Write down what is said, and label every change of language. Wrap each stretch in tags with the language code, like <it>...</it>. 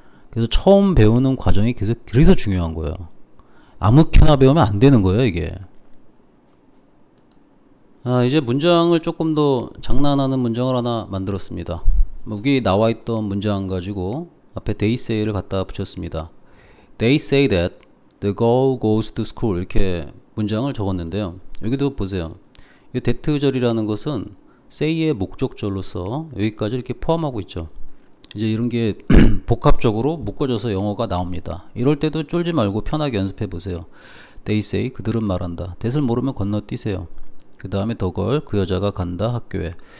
<ko>그래서 처음 배우는 과정이 그래서 중요한 거예요. 아무렇게나 배우면 안 되는 거예요, 이게. 이제 문장을 조금 더 장난하는 문장을 하나 만들었습니다. 여기 나와 있던 문장 가지고 앞에 they say를 갖다 붙였습니다.</ko> <en>They say that the girl goes to school</en> <ko>이렇게 문장을 적었는데요. 여기도 보세요. 이 that절이라는 것은 say의 목적절로서 여기까지 이렇게 포함하고 있죠. 이제 이런 게 복합적으로 묶어져서 영어가 나옵니다. 이럴 때도 쫄지 말고 편하게 연습해 보세요.</ko> <en>They say</en> <ko>그들은 말한다. that을 모르면 건너뛰세요. 그 다음에 the girl 그 여자가 간다 학교에.</ko>